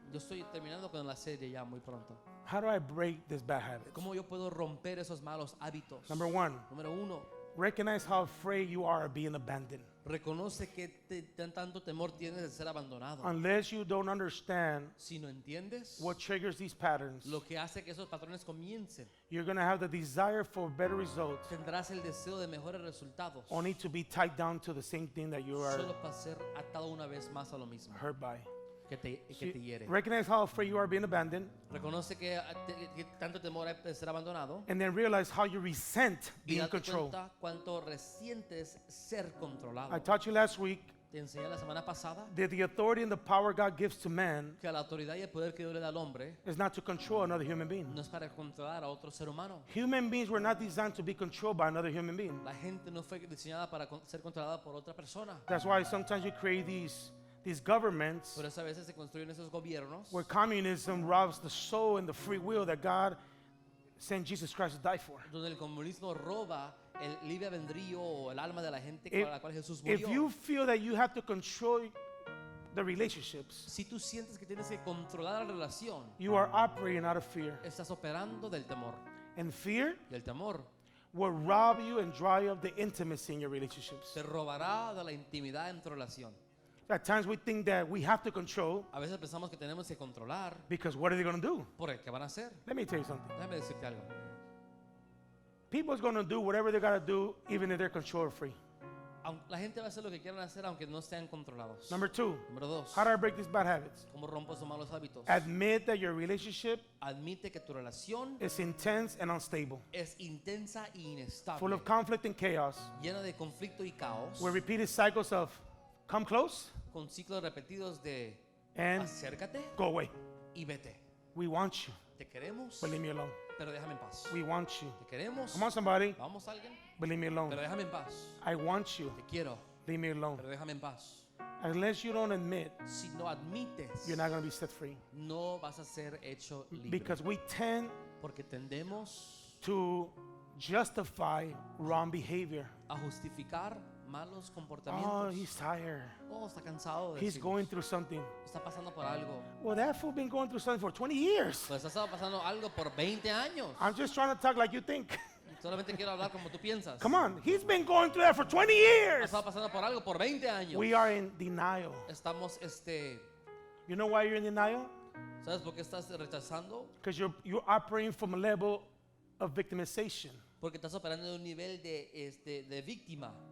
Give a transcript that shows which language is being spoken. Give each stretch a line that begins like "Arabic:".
Spanish: Yo estoy terminando con la serie ya muy pronto.
English: How do I break this bad habit?
Spanish: ¿Cómo yo puedo romper esos malos hábitos?
English: Number 1,
Spanish: Número 1,
English: recognize how afraid you are of being abandoned.
Spanish: reconoce que tanto temor tienes de ser abandonado.
English: Unless you don't understand
Spanish: Si no entiendes
English: what triggers these patterns,
Spanish: lo que hace que esos patrones comiencen,
English: you're going to have the desire for better results,
Spanish: tendrás el deseo de mejores resultados.
English: only to be tied down to the same thing that you are
Spanish: Solo para ser atado una vez más a lo mismo
English: hurt by.
Spanish: que te hiere.
English: Recognize how afraid you are of being abandoned,
Spanish: Reconoce que tanto temor hay de ser abandonado
English: and then realize how you resent
Spanish: y
English: being
Spanish: date
English: controlled.
Spanish: cuenta cuánto resientes ser controlado.
English: I taught you last week
Spanish: Te enseñé la semana pasada
English: that the authority and the power God gives to man
Spanish: que la autoridad y el poder que Dios le da al hombre
English: is not to control another human being.
Spanish: no es para controlar a otro ser humano.
English: Human beings were not designed to be controlled by another human being.
Spanish: La gente no fue diseñada para ser controlada por otra persona.
English: That's why sometimes you create these governments
Spanish: Por eso a veces se construyen esos gobiernos
English: where communism robs the soul and the free will that God sent Jesus Christ to die for.
Spanish: donde el comunismo roba el libre albedrío o el alma de la gente
English: If-
Spanish: con la cual Jesús
English: If
Spanish: murió.
English: you feel that you have to control the relationships,
Spanish: Si tú sientes que tienes que controlar la relación,
English: you are operating out of fear.
Spanish: estás operando del temor.
English: And fear
Spanish: Y el temor
English: will rob you and dry up the intimacy in your relationships.
Spanish: te robará de la intimidad en tu relación.
English: At times we think that we have to control
Spanish: A veces pensamos que tenemos que controlar.
English: because what are they going to do?
Spanish: ¿Por qué van a hacer?
English: Let me tell you something.
Spanish: Déjame decirte algo.
English: People's going to do whatever they got to do even if they're control free.
Spanish: La gente va a hacer lo que quieran hacer aunque no estén controlados.
English: Number 2,
Spanish: Número 2.
English: how do I break these bad habits?
Spanish: ¿Cómo rompo esos malos hábitos?
English: Admit that your relationship
Spanish: Admite que tu relación
English: is intense and unstable,
Spanish: es intensa y inestable,
English: full of conflict and chaos,
Spanish: llena de conflicto y caos,
English: where repeated cycles of come close
Spanish: con ciclos repetidos de
English: and
Spanish: acércate
English: go away.
Spanish: y vete.
English: We want you,
Spanish: Te queremos,
English: but leave me alone.
Spanish: pero déjame en paz.
English: We want you.
Spanish: Te queremos,
English: Come on, somebody,
Spanish: vamos a alguien,
English: but leave me alone.
Spanish: pero déjame en paz.
English: I want you,
Spanish: Te quiero,
English: leave me alone.
Spanish: pero déjame en paz.
English: Unless you don't admit,
Spanish: Si no admites,
English: you're not going to be set free.
Spanish: no vas a ser hecho libre.
English: Because we tend
Spanish: Porque tendemos
English: to justify wrong behavior.
Spanish: a justificar malos
English: Oh,
Spanish: comportamientos.
English: he's tired.
Spanish: Oh, está cansado de
English: He's
Spanish: decirnos.
English: going through something.
Spanish: Está pasando por algo.
English: Well, that fool been going through something for 20 years.
Spanish: Pues ha estado pasando algo por 20 años.
English: I'm just trying to talk like you think.
Spanish: Solamente quiero hablar como tú piensas.
English: Come on, he's been going through that for 20
Spanish: Ha
English: years.
Spanish: estado pasando por algo por 20 años.
English: We are in denial.
Spanish: Estamos,
English: You know why you're in denial?
Spanish: ¿sabes por qué estás rechazando?
English: Because you're operating from a level of victimization.
Spanish: Porque estás operando en un nivel de víctima.